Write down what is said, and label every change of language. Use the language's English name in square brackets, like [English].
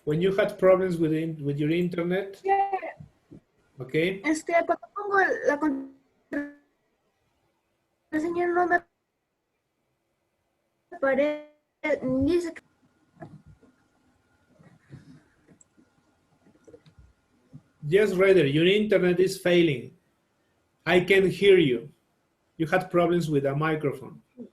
[English] When you had problems with your internet, okay? [Spanish] Cuando pongo la contraseña no me aparece, dice que... [English] Yes, Raider, your internet is failing. I can hear you. You had problems with the microphone.